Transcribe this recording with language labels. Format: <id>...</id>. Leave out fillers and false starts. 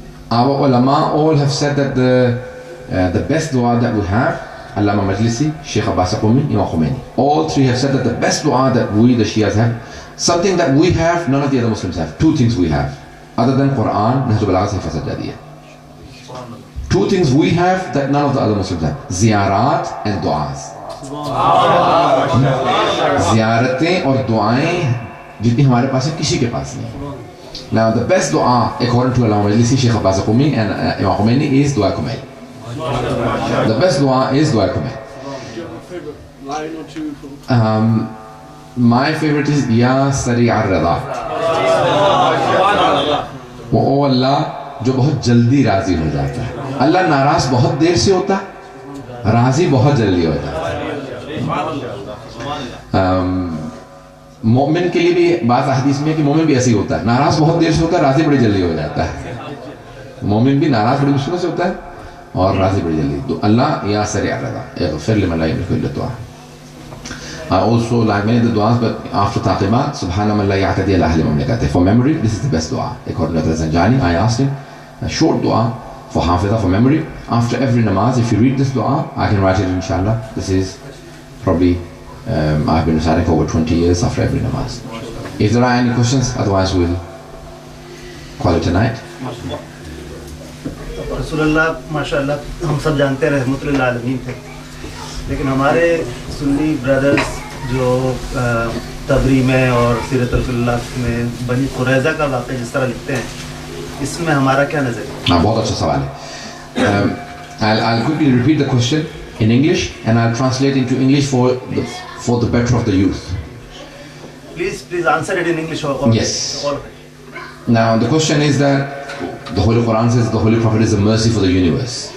<en>Our ulama all have said that the best dua that we have, Allama Majlisi, Sheikh Abbas Qumi, Imam Khomeini, all three have said that the best dua that we, the Shias, have, something that we have, none of the other Muslims have. Two things we have, other than Quran, Nahj al-Balagha, Sayfa Sajjadiyya. Two things we have that none of the other Muslims have: ziyarat and du'as.</en> <ur>زیارتیں اور دعائیں جتنی ہمارے پاس ہیں کسی کے پاس نہیں.</ur> <en>Now the best dua according to Allama Majlisi, Sheikh Abbas Qumi and Imam Khomeini is dua kumail. The best dua is dua kumail. My favorite is Ya Sari' ar-Rida.</en> <ur>وہ اللہ جو بہت جلدی راضی ہو جاتا ہے. اللہ ناراض بہت دیر سے ہوتا ہے, راضی بہت جلدی ہوتا ہے. مومن کے لیے بھی بعض احادیث میں کہ مومن بھی ایسے ہی ہوتا ہے, ناراض بہت دیر سے ہوتا ہے, راضی بڑی جلدی ہو جاتا ہے. مومن بھی ناراض بڑی مشکل سے ہوتا ہے اور راضی بڑی جلدی. تو اللہ</ur> <ar>یا سریع الرضا, اغفر لمن لا یملک الا الدعاء.</ar> <en>I also like many of the du'as, but after taqimat,</en> <ar>subhana man la ya'tadi ala ahli mamlakatihi.</ar> <en>For memory, this is the best dua. According to Zanjani, I asked him a short dua for hafiza, for memory. After every namaz, if you read this dua, I can write it inshallah. This is probably I've been reciting for over 20 years after every namaz. If there are any questions, otherwise we'll call it a night.</en> <ur>رسول اللہ ماشاء اللہ ہم سب جانتے ہیں رحمت للعالمین تھے, لیکن ہمارے سنی brothers جو تبری میں اور سیرت اللہ میں بنی قریظہ کا واقعہ جس طرح لکھتے ہیں, اس میں ہمارا کیا نظر ہے؟ بہت اچھا سوال ہے.</ur> <en>I'll quickly repeat the question in English and I'll translate into English for the better of the youth. Please answer it in English. Yes. Now the question is that the Holy Quran says the Holy Prophet is a mercy for the universe.</en>